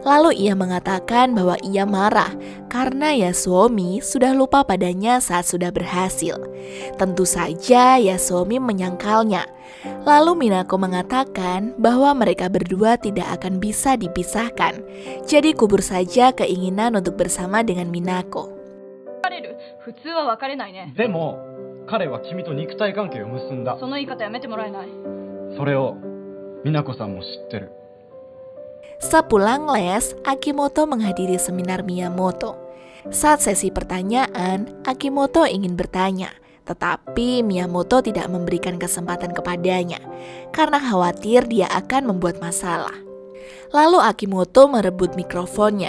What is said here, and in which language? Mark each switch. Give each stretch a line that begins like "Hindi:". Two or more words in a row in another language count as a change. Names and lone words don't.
Indonesian: Lalu ia mengatakan bahwa ia marah karena Yasuomi sudah lupa padanya saat sudah berhasil. Tentu saja Yasuomi menyangkalnya. Lalu Minako mengatakan bahwa mereka berdua tidak akan bisa dipisahkan. Jadi kubur saja keinginan untuk bersama dengan Minako.
Japanese: 普通は別れないね。でも彼は君と肉体関係を結んだ。その言い方やめてもらえない。それを美奈子さんも知ってる。
Indonesian: Sepulang les, Akimoto menghadiri seminar Miyamoto. Saat sesi pertanyaan, Akimoto ingin bertanya, tetapi Miyamoto tidak memberikan kesempatan kepadanya karena khawatir dia akan membuat masalah. Lalu Akimoto merebut mikrofonnya.